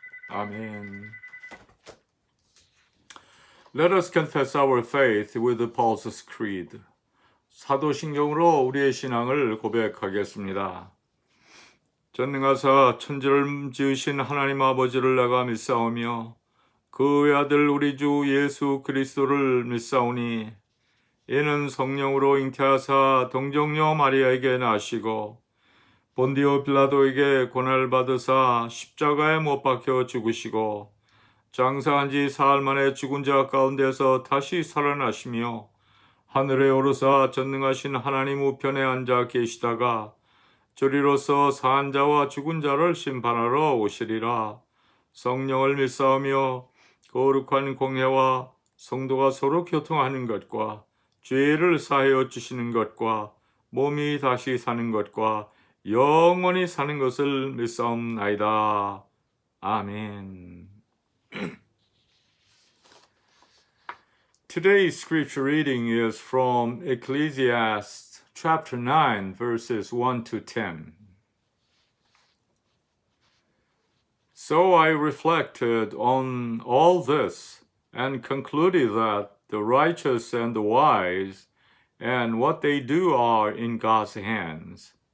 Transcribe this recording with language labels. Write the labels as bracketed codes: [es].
[en] Amen. Let us confess our faith with Paul's Creed. [ko] 사도신경으로 우리의 신앙을 고백하겠습니다. 전능하사 천지를 지으신 하나님 아버지를 내가 믿사오며 그 외아들 우리 주 예수 그리스도를 믿사오니 이는 성령으로 잉태하사 동정녀 마리아에게 나시고 본디오 빌라도에게 고난을 받으사 십자가에 못 박혀 죽으시고 장사한 지 사흘 만에 죽은 자 가운데서 다시 살아나시며 하늘에 오르사 전능하신 하나님 우편에 앉아 계시다가 저리로서 산 자와 죽은 자를 심판하러 오시리라. 성령을 믿사오며 거룩한 공회와 성도가 서로 교통하는 것과 죄를 사하여 주시는 것과 몸이 다시 사는 것과 영원히 사는 것을 믿사옵나이다. 아멘. [en] Today's scripture reading is from Ecclesiastes chapter 9, verses 1 to 10. So I reflected on all this and concluded that the righteous and the wise and what they do are in God's hands.